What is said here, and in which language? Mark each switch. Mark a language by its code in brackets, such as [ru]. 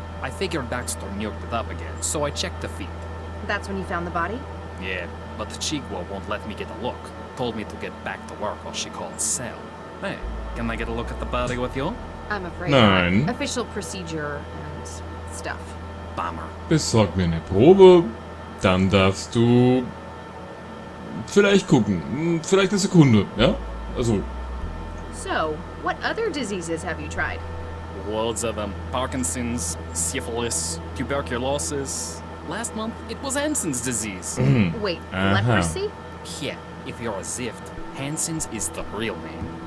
[en] I figured Baxter nuked it up again, so I checked the feed. That's when you found the body? Yeah, but Chigwa won't let me get a look. Told me to get back to work while she called Cell. Hey, can I get a look at the body with you? I'm afraid [de] Nein. [en] not. Official procedure and stuff. Bummer. [de] Besorg mir eine Probe, dann darfst du vielleicht gucken. Vielleicht eine Sekunde, ja? Also, [en] So, what other diseases have you tried? Loads of them. Parkinson's, syphilis, tuberculosis. Last month, it was Hansen's disease. Wait, Uh-huh. leprosy? Yeah, if you're a Zift, Hansen's is the real name.